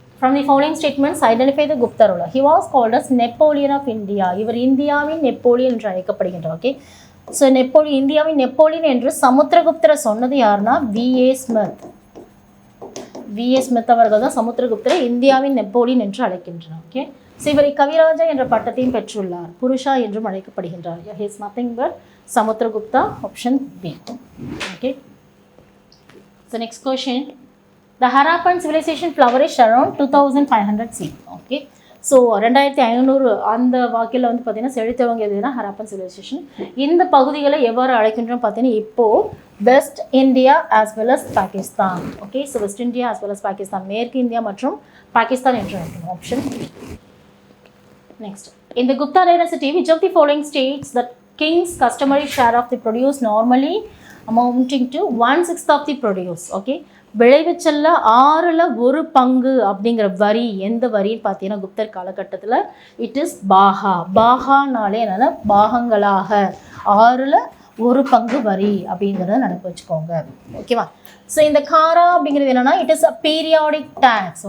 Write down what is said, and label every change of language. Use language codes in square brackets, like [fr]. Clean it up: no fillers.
[en] From the following statements, identify the Gupta ruler. He was called as Napoleon of India. [ta] இவர் இந்தியாவின் Napoleon என்று அழைக்கப்படுகின்றார். Okay so இந்தியாவின் Napoleon என்று சமுத்திரகுப்தரை சொன்னது யாருன்னா V.A. ஸ்மித். V.A. ஸ்மித் அவர்கள் தான் சமுத்திரகுப்தரை இந்தியாவின் நெப்போலியன் என்று அழைக்கின்றனர். ஓகே ஸோ இவரை கவிராஜா என்ற பட்டத்தையும் பெற்றுள்ளார். புருஷா என்றும் அழைக்கப்படுகின்றார். [en] He is nothing but Samudragupta. Option B. Okay so next question. The Harappan civilization flourished around 2500 CE. [ta] Okay so 2500 அந்த வாக்கில் வந்து பார்த்தீங்கன்னா செழித்தவங்க எதுனா ஹராப்பன் சிவிலைசேஷன். இந்த பகுதிகளை எவ்வாறு அழைக்கின்றோம் பார்த்தீங்கன்னா இப்போது west India as well as Pakistan. Okay so west India as well as Pakistan, மேற்கு இந்தியா மற்றும் பாகிஸ்தான் என்று அழைக்கணும். Option. Next. [en] In the Gupta dynasty, which of the following states that king's customary share of the produce normally amounting to 1/6 of the produce? [ta] Okay விளைவிச்சல்ல 1/6 அப்படிங்கிற வரி எந்த வரின்னு பார்த்தீங்கன்னா குப்தர் காலகட்டத்தில் it is பாகா. பாகானாலே என்னென்னா பாகங்களாக 1/6 வரி அப்படிங்கிறத நினைப்பு வச்சுக்கோங்க. ஓகேவா ஸோ இந்த காரா அப்படிங்கிறது என்னென்னா it is a periodic tax.